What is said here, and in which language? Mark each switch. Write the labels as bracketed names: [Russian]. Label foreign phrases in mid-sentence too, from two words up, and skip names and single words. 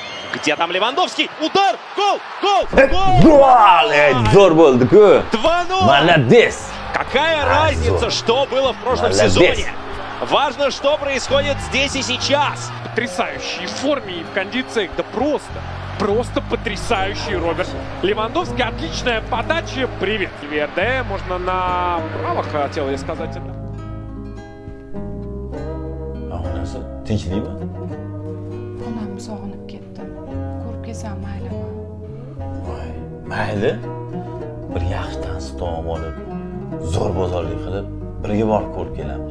[Russian] Где там Левандовский? Удар! Гол! Гол! [Uzbek] Gol! Zo'r bo'ldi-ku. 2-0! [Russian] Молодец! Какая разница, что было в прошлом Молодец. сезоне? Важно, что происходит здесь и сейчас. Потрясающий в форме и в кондициях, да просто потрясающий Роберт. Левандовский, отличная подача, привет. Верде, можно направо, хотел я сказать это. [Uzbek] Onasi tinchlikmi? Onamni sog'inib ketdim. Ko'rib kelsam maylimi? Voy, mayli. Bir yaxshi tansi taom olib, zo'r bozorlik qilib, birga borib ko'rib kelamiz.